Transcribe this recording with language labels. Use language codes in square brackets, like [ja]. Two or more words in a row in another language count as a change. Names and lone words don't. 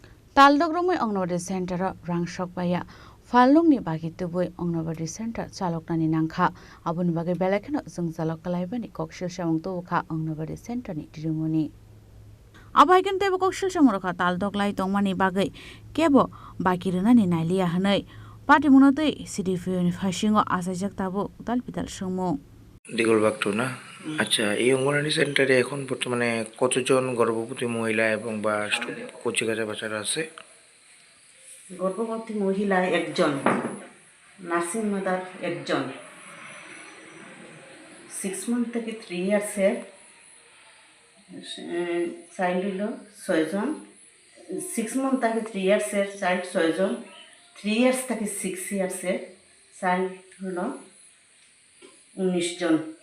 [trp] Taldok Romwi Anganwadi Center Rang Sokphaiya Phalnokni baki Tubui Anganwadi Center Chaloknani Nangkha Aboni bagi Belaikhe jungjalo kwlaimani Koksilsamung Tubukha Anganwadi Center ni Didimoni Abaiken tebo Koksilsamung rokha Taldok lai tongmani bagi kebo baki rwnani nailiya hwnwi patimunotwi CDPO ni Phaising asajak tabo dalpidal sungmung [bn] দিগল বাগটো না আচ্ছা এই অঙ্গনওয়াড়ি সেন্টারে এখন বর্তমানে কতজন গর্ভবতী মহিলা এবং বা কচিকাঁচা বাচ্চারা আছে? গর্ভবতী মহিলা একজন, [en] nursing mother [bn] একজন, 6 মান্থ থেকে 3 [en] years child [bn] হলো 6 জন, 6 মান্থ থেকে 3 [en] years child [bn] 6 জন, 3 ইয়ার্স থেকে 6 [en] years child [bn] হলো 19 জন।